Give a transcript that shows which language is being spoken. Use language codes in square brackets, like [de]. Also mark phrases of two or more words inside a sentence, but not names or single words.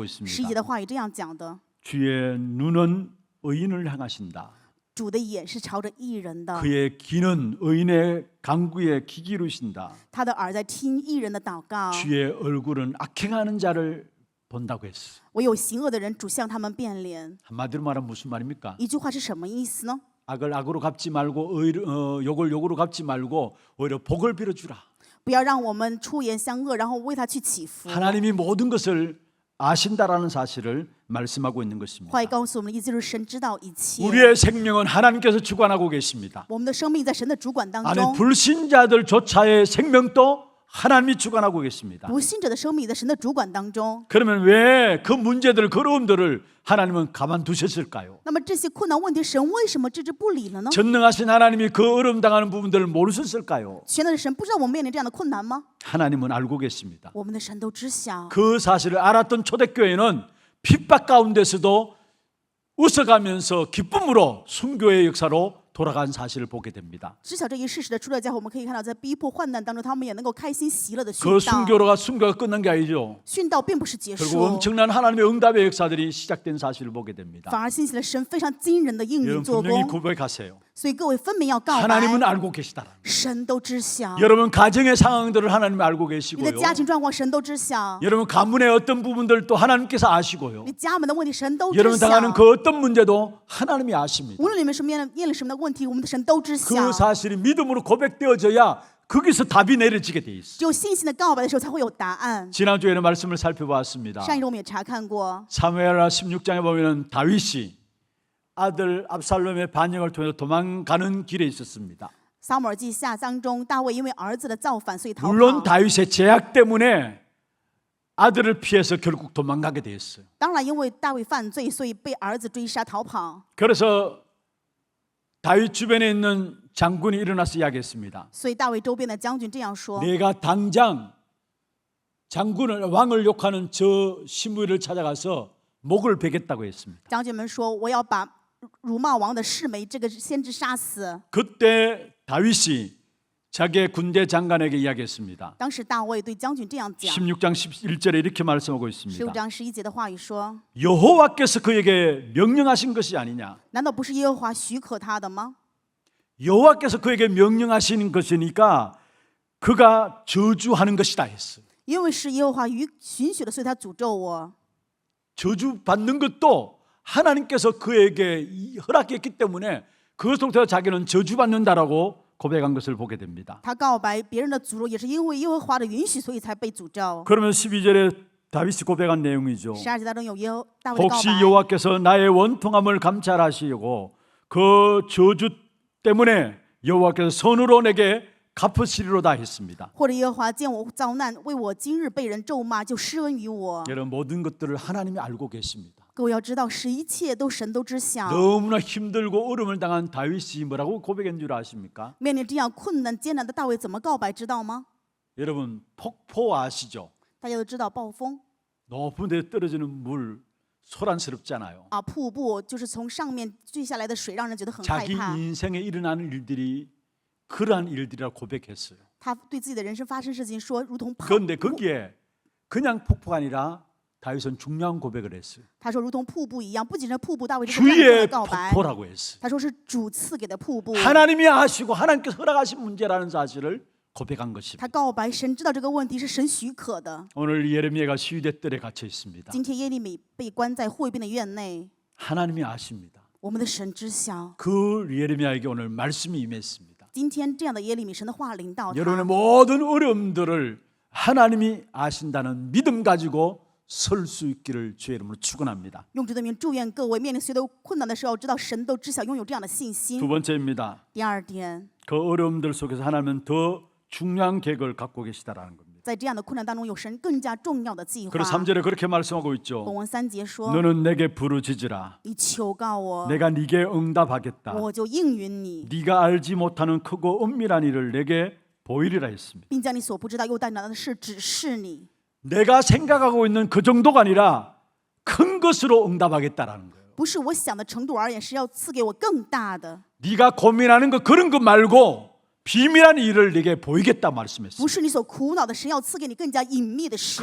[ko] 11 있습니다. [zh] 节的话语这样讲的： [ko] 주의 눈은 의인을 향하신다. [zh] 主的眼是朝着义人的， [ko] 그의 귀는 의인의 강구에 귀 기울이신다. [zh] 他的耳在听义人的祷告。 [ko] 주의 얼굴은 악행하는 자를 본다고 했어. [zh] 唯有行恶的人主向他们变脸。 [ko] 한마디로 말하면 무슨 말입니까? [zh] 一句话是什么意思呢？ [ko] 악을 악으로 갚지 말고 욕을 욕으로 갚지 말고 오히려 복을 빌어주라. [zh] 不要让我们出言相恶，然后为他去祈福。 [ko] 하나님이 모든 것을 아신다라는 사실을 말씀하고 있는 것입니다. [zh] 话语告诉我们的意思就是神知道一切。 [ko] 우리의 생명은 하나님께서 주관하고 계십니다. [zh] 我们的生命在神的主管当 [ko] 아니 [zh] 中， [ko] 불신자들조차의 생명도 하나님이 주관하고 계십니다. [zh] 不信者的生命在神的主管当中。 [ko] 그러면 왜 그 문제들 그 어려움들을 하나님은 가만두셨을까요? [zh] 那么这些困难问题，神为什么置之不理了呢？ [ko] 전능하신 하나님이 그 어려움 당하는 부분들을 모르셨을까요? [zh] 全能的神不知道我们面临这样的困难吗？ [ko] 하나님은 알고 계십니다. [zh] 我们的神都知晓。 [ko] 그 사실을 알았던 초대교회는 핍박 가운데서도 웃어가면서 기쁨으로 순교의 역사로 돌아간 사실을 보게 됩니다. [zh] 知晓这一事实的初代教会，我们可以看到，在逼迫患难当中，他们也能够开心喜乐的殉 [ko] 그 [zh] 道。 [ko] 순교가 끝난 게 아니죠. [zh] 殉道并不是结 [ko] 결국 [zh] 束， [ko] 엄청난 하나님의 응답의 역사들이 시작된 사실을 보게 됩니다. [zh] 反而兴起了神非常惊人的应允 [ko] 여러분 [zh] 做 [ko] 분명히 [zh] 工。 [ko] 고백하세요. [zh] 所以各位分明要告 [ko] 하나님은 [zh] 白， [ko] 알고 계시다라는 거예요. [zh] 神都知晓。 [ko] 여러분 가정의 상황들을 하나님이 알고 [zh] 你的 [ko] 계시고요. [zh] 家庭状况，神都知晓； [ko] 여러분 가문의 어떤 부분들도 하나님께서 아시고요. [zh] 你家门的问题，神都知 [ko] 여러분 [zh] 晓。 [ko] 당하는 그 어떤 문제도 하나님이 아십니다. [zh] 无论你们是面临什么的问题，我们的神都知晓 [ko] 그 。 사실이 믿음으로 고백되어져야 거기서 답이 내려지게 돼 있어요. [zh] 只有信心的告白的时候，才会有答案。 [ko] 지난주에는 말씀을 살펴보았습니다. [zh] 上一周我们也查看过， [ko] 사무엘하 16장에 보면은 다윗이 아들 압살롬의 반역을 통해서 도망가는 길에 있었습니다. [zh] 撒母耳记下当中，大卫因为儿子的造反，所以逃 [ko] 물론 [zh] 跑。 [ko] 다윗의 제약 때문에 아들을 피해서 결국 도망가게 되었어요. [zh] 当然，因为大卫犯罪，所以被儿子追杀逃跑。 [ko] 그래서 다윗 주변에 있는 장군이 일어나서 이야기했습니다. [zh] 所以大卫周边的将军这样说： [ko] 내가 당장 장군을 왕을 욕하는 저 시므이를 찾아가서 목을 베겠다고 했습니다. [zh] 将军们说：“我要把辱骂王的示每这个先知杀死。 [ko] 그때 다윗이 자기의 군대 장관에게 이야기했습니다. [zh] 当时大卫对将军这样讲， [ko] 16장 11절에 이렇게 말씀하고 15 있습니다. [zh] 章11节的话语说 [ko] 여호와께서 그에게 명령하신 것이 아니냐. [zh] 难道不是耶和华许可他的吗？ [ko] 여호와께서 그에게 명령하시는 것이니까 그가 저주하는 것이다 했어요. [zh] 因为是耶和华许的，所以他诅咒我。 [ko] 저주받는 것도 하나님께서 그에게 허락했기 때문에 그것으로부터 자기는 저주받는다라고 고백한 것을 보게 됩니다. [zh] 他告白别人的诅咒，也是因为耶和华的允许，所以才被诅咒。 [ko] 그러면 12절에 다윗이 고백한 내용이죠. [zh] 12节当中有大卫的告 [ko] 혹시 [zh] 白。 [ko] 여호와께서 나의 원통함을 감찰하시고 그 저주 때문에 여호와께서 선으로 내게 갚으시리로다 했습니다. [zh] 或者耶和华见我遭难，为我今日被人咒骂，就施恩于我。 [ko] 여러분 모든 것들을 하나님이 알고 계십니다. [zh] 各位要知道，是一切都神都知晓。 [ko] 너무나 힘들고 어려움을 당한 다윗이 뭐라고 고백한 줄 아십니까? [zh] 面临这样困难艰难的大卫怎么告白，知道吗？ [ko] 여러분 폭포 아시죠? [zh] 大家都知道暴风 [ko] 높은 데 떨어지는 물 소란스럽잖아요. [zh] 啊，瀑布就是从上面坠下来的水，让人觉得很害 [ko] 자기 [zh] 怕。 [ko] 인생에 일어나는 일들이 그러한 일들이라고 고백했어요. [zh] 他对自己的人生发生事情说，如同瀑 [ko] 그런데 거기에 그냥 폭포가 아니라 다윗은 중요한 고백을 했어요. [zh] 他说如同瀑布一样，不仅是瀑布，大卫这是这样 [ko] 주의 [zh] 的告白。 [ko] 폭포라고 했어요. [zh] 他说是主赐给的瀑布。 [ko] 하나님이 아시고 하나님께서 허락하신 문제라는 사실을 고백한 것입니다. [zh] 他告白神知道这个问题是神许可的。 [ko] 오늘 예레미야가 시위대 뜰에 갇혀 있습니다. [zh] 今天耶利米被关在会变的院内， [ko] 하나님이 아십니다. [zh] 我们的神知晓。 [ko] 그 예레미야에게 오늘 말씀이 임했습니다. [zh] 今天这样的耶利米，神的话临到 [ko] 여러분의 [zh] 他。 [ko] 모든 어려움들을 하나님이 아신다는 믿음 가지고 설 수 있기를 주의 이름으로 축원합니다. [zh] 用主的名祝愿各位面临所有的困难的时候，知道神都知晓，拥有这样的信心 [ko] 두 。 번째입니다. [zh] 第二点， [ko] 그 어려움들 속에서 하나님은 더 중요한 계획을 갖고 계시다라는 겁니다. [zh] 在这样的困难当中，有神更加重要的计划。 [ko] 그래서 3절에 그렇게 말씀하고 [zh] 本 [ko] 있죠. [zh] 文3节说 [ko] 너는 내게 부르짖으라. ：“ [zh] 你求告我， [ko] 내가 네게 응답하겠다. [zh] 我就应允你， [ko] 네가 알지 못하는 크고 은밀한 일을 내게 보이리라 했습니다. [zh] 并将你所不知道又大难的事指示你。 [ko] 내가 생각하고 있는 그 정도가 아니라 큰 것으로 응답하겠다라는 거예요. [zh] 不是我想的程度而言，是要赐给我更大的。 [ko] 네가 고민하는 거 그런 거 말고 비밀한 일을 네게 보이겠다 말씀했어요. [zh] 不是你所苦恼的，神要赐给你更加隐秘的事。